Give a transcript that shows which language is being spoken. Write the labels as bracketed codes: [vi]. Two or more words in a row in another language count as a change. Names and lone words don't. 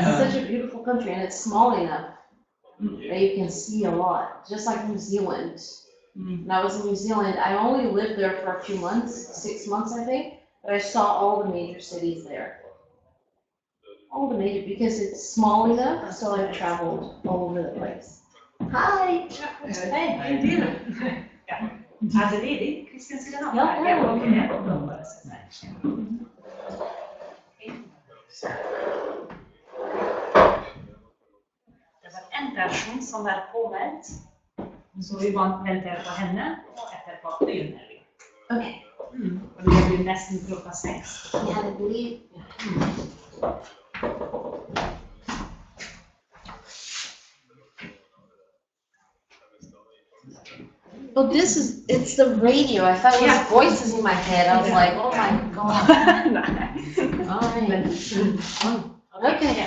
[en] It's such a beautiful country, and it's small enough that you can see a lot, just like New Zealand. When I was in New Zealand, I only lived there for a few months, 6 months I think, but I saw all the major cities there. All the major, because it's small enough, so I've traveled all over the place. Hi! [sv] Hej, hej du! Ja, det är det. Kristin sidan av. Ja, ja. Ja, okej. De bara så här. [no] Det var en person som var påmeldt, så vi venter på henne, og etterpå begynner vi. Okay. Og det blir nesten klokka 6. [en] Yeah, I believe. Oh, it's the radio. I thought it was voices in my head. I was like, oh my god. All right. Okay.